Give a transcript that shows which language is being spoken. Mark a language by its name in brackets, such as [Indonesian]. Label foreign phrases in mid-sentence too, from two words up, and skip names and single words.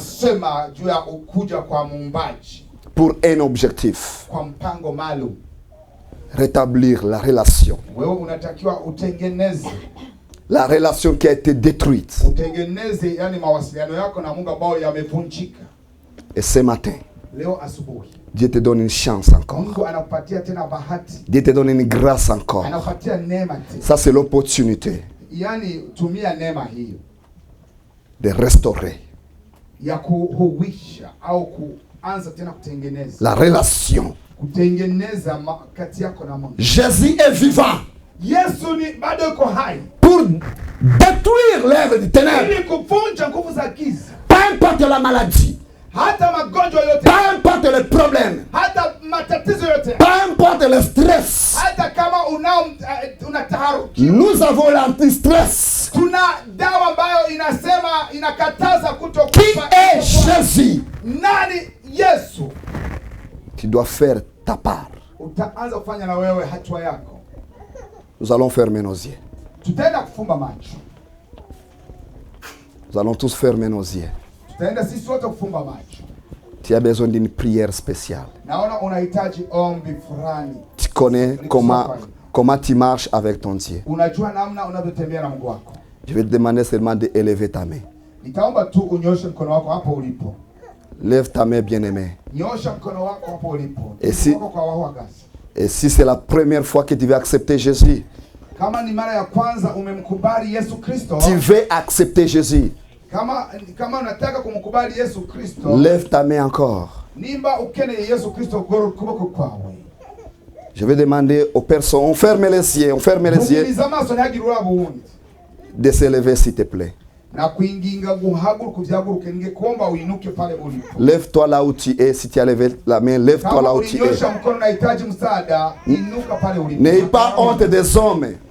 [French] Pour un objectif. Rétablir la relation. La relation qui a été détruite. Et ce matin, [Swahili] leo asubuhi [French] Dieu te donne une chance encore. [Swahili] Mungu anakupatia tena bahati, [French] Dieu te donne une grâce encore. [Swahili] anakupatia neema tena. [French] Ça c'est l'opportunité [Swahili] Yani tumia neema hiyo [French] de restaurer [Swahili] ya kuhuisha au kuanza tena kutengeneza [French] la relation. [Swahili] Kutengeneza kati yako na Mungu. [French] Jésus est vivant. [Swahili] Yesu ni bado yuko hai [French] Pour détruire l'œuvre du ténèbres. [Swahili] ili kuvunja nguvu za giza. [French] Peu importe la maladie. [Swahili] Hata magonjwa yote. [French] Peu importe les problèmes. [Swahili] Hata matatizo yote. [French] Peu importe le stress. [Swahili] Hata kama una taharuki. [French] Nous avons l'anti-stress. [Swahili] Tuna dawa ambayo inakataza kutokufa. [French] Qui est Jésus? [Swahili] Nani Yesu? [French] Tu dois faire ta part. [Swahili] Utaanza kufanya na wewe hatua yako. [French] Nous allons fermer nos yeux. [Swahili] Tutaenda kufumba macho. [French] Nous allons tous fermer nos yeux. [Swahili] Tutaenda sisi wote kufumba macho. [French] Tu as besoin d'une prière spéciale. [Swahili] Naona unahitaji ombi fulani. [French] Tu connais comment tu marches avec ton Dieu. [Swahili] Unajua namna unavyotembea na Mungu wako. [French] Je vais te demander seulement d'élever ta main. [Swahili] Nitaomba tu unyoshe mkono wako hapo ulipo. [French] Lève ta main, bien-aimé. [Swahili] Nyosha mkono wako hapo ulipo. [French] Et si c'est la première fois que tu veux accepter Jésus, [Swahili] kama ni mara ya kwanza umemkubali Yesu Kristo, [French] tu veux accepter Jésus, [Swahili] kama unataka kumkubali Yesu Kristo, [French] lève ta main encore. Nimba ukene Yesu Kristo goro kuboko kwawe. Je vais demander aux personnes, on ferme les yeux, de se lever s'il te plaît. Lève-toi là où tu es. Si tu as levé la main, lève-toi là où tu es. N'aie pas honte des hommes.